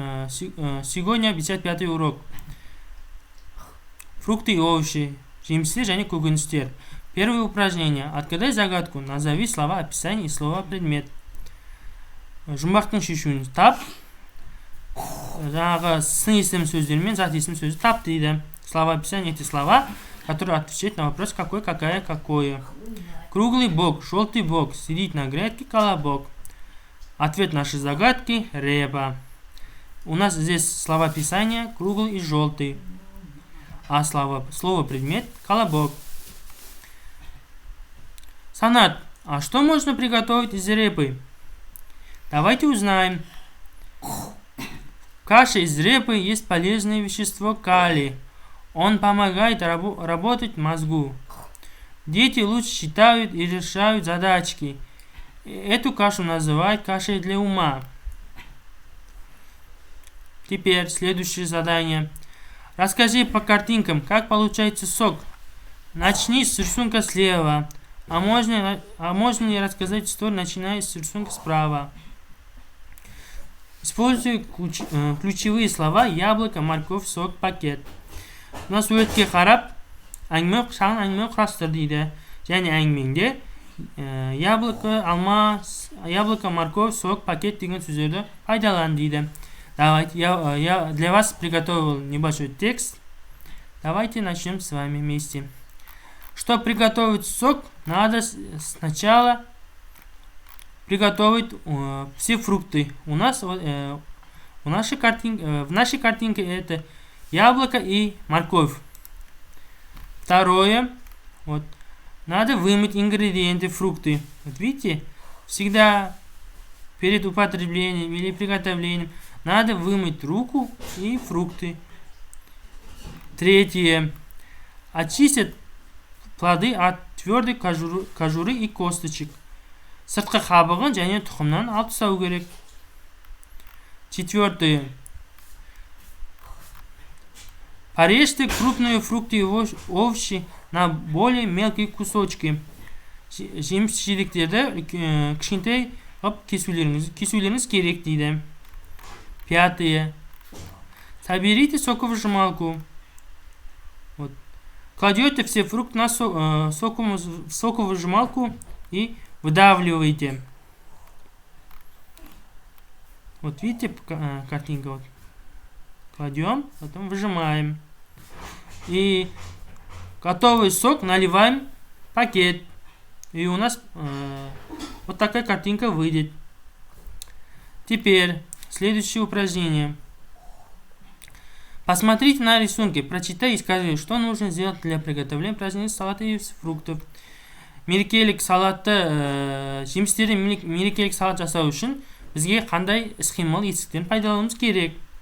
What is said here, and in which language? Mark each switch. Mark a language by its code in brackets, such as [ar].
[ru] Сегодня 55-й урок. Фрукты и овощи, [kk] жемістер және көкөністер. [ru] Первое упражнение. Отгадай загадку. Назови слова описания и слова предмет. [kk] Жұмбақтың шешуін тап. Жаңағы сын есім сөздермен зат есім сөзі тап дейді. [ru] Слова описания — эти слова, которые отвечают на вопрос какой, какая, какое. Круглый бок, желтый бок, сидит на грядке колобок. Ответ нашей загадки — репа. У нас здесь слова описания круглый и желтый. А слово предмет — колобок. Санат. А что можно приготовить из репы? Давайте узнаем. В каше из репы есть полезное вещество калий. Он помогает работать мозгу. Дети лучше считают и решают задачки. Эту кашу называют кашей для ума. Теперь следующее задание. Расскажи по картинкам, как получается сок. Начни с рисунка слева. А можно ли рассказать историю, начиная с рисунка справа? Используй ключевые слова: яблоко, морковь, сок, пакет. У нас [kk] суретке қарап, шағын әңгіме құрастыр дейді. Және әңгімеңде [ru] яблоко, морковь, сок, пакет [kk] деген сөздерді пайдалан дейді. [ru] Давайте, я для вас приготовил небольшой текст. Давайте начнем с вами вместе. Чтобы приготовить сок, надо сначала приготовить все фрукты. В нашей картинке это яблоко и морковь. Второе. Надо вымыть ингредиенты, фрукты. Видите, всегда перед употреблением или приготовлением надо вымыть руку и фрукты. Третье. Очистить плоды от твердой кожуры и косточек. [kk] Сыртқы қабығын және тұқымнан алып тастау керек. [ru] Четвертое. Порежьте крупные фрукты и овощи на более мелкие кусочки. [kk] Жеміс-жидектерді кішкентай ғып кесулеріңіз керек дейді. [ru] Пятое. Соберите соковыжималку. Кладете все фрукты на соковыжималку и выдавливаете. Видите, картинка. Кладем, потом выжимаем. И готовый сок наливаем в пакет. И у нас вот такая картинка выйдет. Теперь следующее упражнение. Посмотрите на рисунки, прочитай и скажи, что нужно сделать для приготовления праздничного салата из фруктов. [kk] Мерекелік салатты, жемістерді мерекелік салат жасау үшін бізге қандай іс-қимыл етістіктерін пайдалануымыз керек?